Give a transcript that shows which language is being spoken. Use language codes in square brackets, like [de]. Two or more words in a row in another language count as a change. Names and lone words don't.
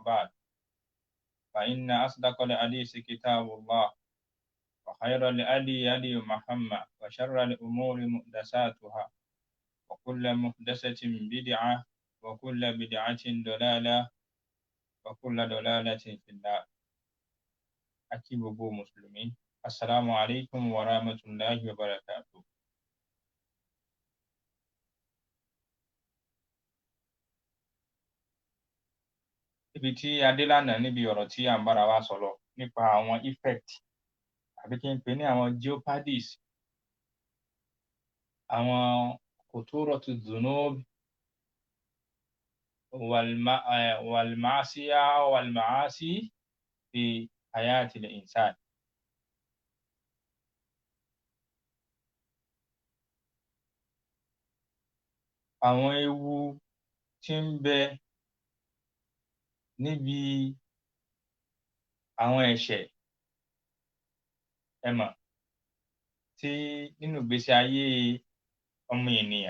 [ar] بعد فإن أصدق الحديث كتاب الله وخير الهدي هدي محمد وشر الأمور محدثاتها وكل محدثة بدعة وكل بدعة ضلالة وكل ضلالة في النار [yo] àti gbogbo mùsùlùmí [ar] السلام عليكم ورحمة الله وبركاته. [yo] Ibi tí a dé lánàá níbi ọ̀rọ̀ tí à ń bára wa sọ̀rọ̀ nípa àwọn effect àbí kí n pè ní àwọn jeopardies àwọn [ar] خطورة الذنوب والمعاصي والمعاصي في حياة الإنسان. [yo] Àwọn ewu tí ń bẹ níbi àwọn ẹ̀ṣẹ̀ ẹ mọ̀ tí nínú ìgbésí ayé ọmọ ènìyàn.